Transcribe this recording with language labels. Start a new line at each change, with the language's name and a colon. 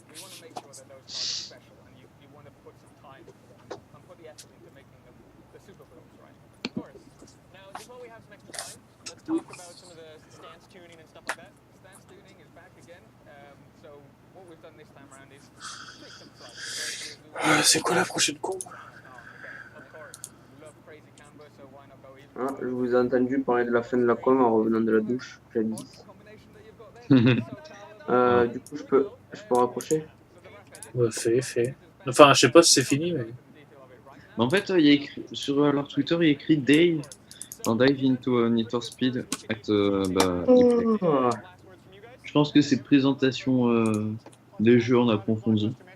English: We want to make sure that those cars are special, and you want to put some time into them and put the effort into making them the super builds, right? Of course. Now, just while we have some extra time, let's talk about some of the stance tuning and stuff like that. Stance tuning is back again. So what we've done this time around is tweak them slightly.
French: C'est quoi la prochaine combe?
English: Of course, we love crazy camber, so why not go even?
French: Ah, je vous ai entendu parler de la fin de la com en revenant de la douche, jadis.
English: Combination that you've got there.
French: Du coup, je peux raccrocher. Ouais, fait. Enfin, je sais pas si c'est fini, mais... Mais en fait, il y a écrit, sur leur Twitter, il y a écrit Day, en Dive into Need for Speed, Act gameplay. Je pense que c'est présentation des jeux, on a confondu.